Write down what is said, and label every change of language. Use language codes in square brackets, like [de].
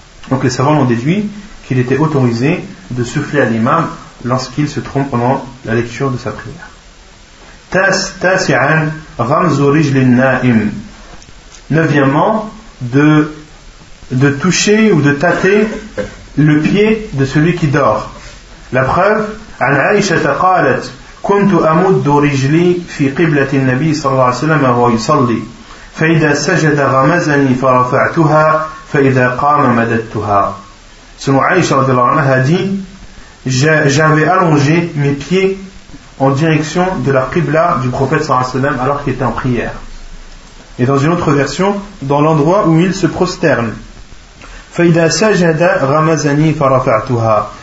[fr] Donc les savants ont déduit qu'il était autorisé de souffler à l'imam lorsqu'il se trompe pendant la lecture de sa prière. [ar] Tasi'an ramzu rijlin na'im. [fr] Neuvièmement, de toucher ou de tâter le pied de celui qui dort. La preuve, [ar] an Aisha taqalat كنت أمد رجلي في قبلة النبي صلى الله عليه وسلم وهو يصلي فإذا سجد غمزني فرفعتها فإذا قام مددتها. سنو عائشة رضي الله عنها [fr] dit j'avais allongé mes pieds en direction de la qibla du prophète صلى الله عليه وسلم alors qu'il était en prière. Et dans une autre version, dans l'endroit où il se prosterne. [ar] فإذا سجد غمزني فرفعتها.